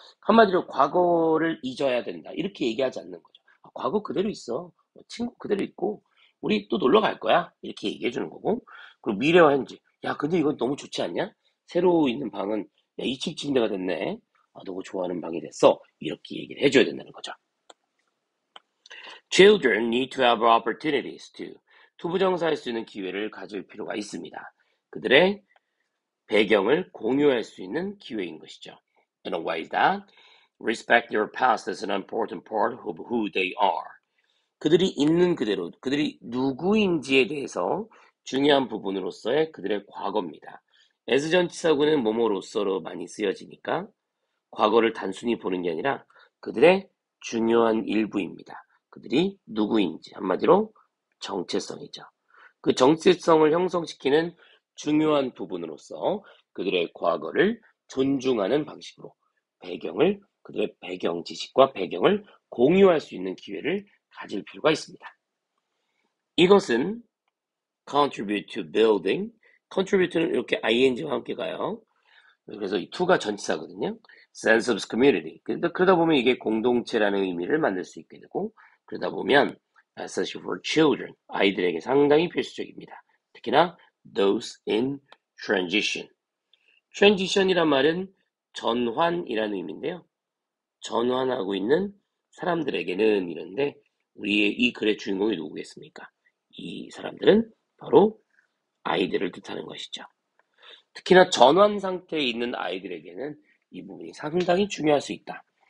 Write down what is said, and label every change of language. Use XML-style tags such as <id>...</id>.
<ko>한마디로 과거를 잊어야 된다 이렇게 얘기하지 않는 거죠. 과거 그대로 있어. 친구 그대로 있고 우리 또 놀러 갈 거야 이렇게 얘기해 주는 거고, 그리고 미래와 현재, 야 근데 이건 너무 좋지 않냐? 새로 있는 방은 야 2층 침대가 됐네. 아, 너가 좋아하는 방이 됐어. 이렇게 얘기를 해줘야 된다는 거죠.</ko> <en>Children need to have opportunities to.</en> <ko>투부정사할 수 있는 기회를 가질 필요가 있습니다. 그들의 배경을 공유할 수 있는 기회인 것이죠.</ko> <en>In a way that Respect their past as an important part of who they are.</en> <ko>그들이 있는 그대로, 그들이 누구인지에 대해서 중요한 부분으로서의 그들의 과거입니다. as 전치사구는 뭐뭐로서로 많이 쓰여지니까 과거를 단순히 보는 게 아니라 그들의 중요한 일부입니다. 그들이 누구인지, 한마디로 정체성이죠. 그 정체성을 형성시키는 중요한 부분으로서 그들의 과거를 존중하는 방식으로 그들의 배경 지식과 배경을 공유할 수 있는 기회를 가질 필요가 있습니다. 이것은</ko> <en>contribute to building,</en> <ko>contribute는 이렇게 ing와 함께 가요. 그래서 이 to가 전치사거든요.</ko> <en>sense of community.</en> <ko>그러다 보면 이게 공동체라는 의미를 만들 수 있게 되고, 그러다 보면</ko> <en>especially for children,</en> <ko>아이들에게 상당히 필수적입니다. 특히나</ko> <en>those in transition.</en> <ko>transition이란 말은 전환이라는 의미인데요. 전환하고 있는 사람들에게는 이런데 우리의 이 글의 주인공이 누구겠습니까? 이 사람들은 바로 아이들을 뜻하는 것이죠. 특히나 전환 상태에 있는 아이들에게는 이 부분이 상당히 중요할 수 있다.</ko>